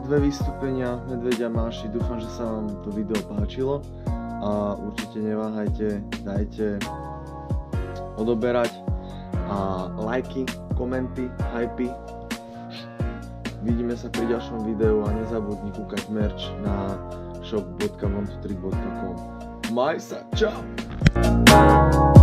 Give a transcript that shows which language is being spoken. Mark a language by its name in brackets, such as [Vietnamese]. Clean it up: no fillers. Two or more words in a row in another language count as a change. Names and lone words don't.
[Slovak] 2 vystúpenia Medveďa Máši. Dúfam, že sa vám to video páčilo. A určite neváhajte, dajte odoberať a lajky, komenty, hypy. Vidíme sa pri ďalšom videu a nezabudni kúkať merch na shop.one23.com. Maj sa, čau!